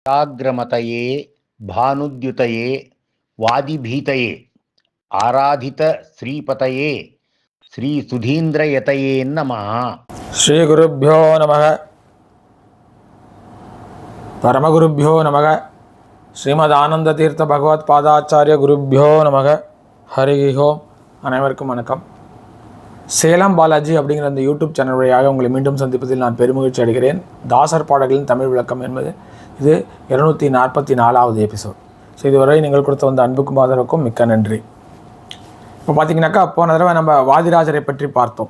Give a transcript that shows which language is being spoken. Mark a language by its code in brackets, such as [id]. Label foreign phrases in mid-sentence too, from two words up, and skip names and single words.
[sa] जाग्रमतये भानुद्युतये वादिभीतये आराधित श्रीपतये श्री सुधीन्द्रयतये नमः। श्री गुरुभ्यो नमः। परमगुरुभ्यो नमः। श्रीमदानंदतीर्थ भगवत पादाचार्य गुरुभ्यो नमः। हरि ओम। [ta] அனைவருக்கும் வணக்கம். சேலம் பாலாஜி அப்படிங்கிற அந்த யூடியூப் சேனல் வழியாக உங்களை மீண்டும் சந்திப்பதில் நான் பெருமகிழ்ச்சி அடைகிறேன். தாசர் பாடல்களின் தமிழ் விளக்கம் என்பது இது 244வது எபிசோட். ஸோ இதுவரை நீங்கள் கொடுத்த வந்த அன்புக்கும் ஆதரவுக்கும் மிக்க நன்றி. இப்போ பார்த்தீங்கன்னாக்கா போன தடவை நம்ம வாதிராஜரை பற்றி பார்த்தோம்.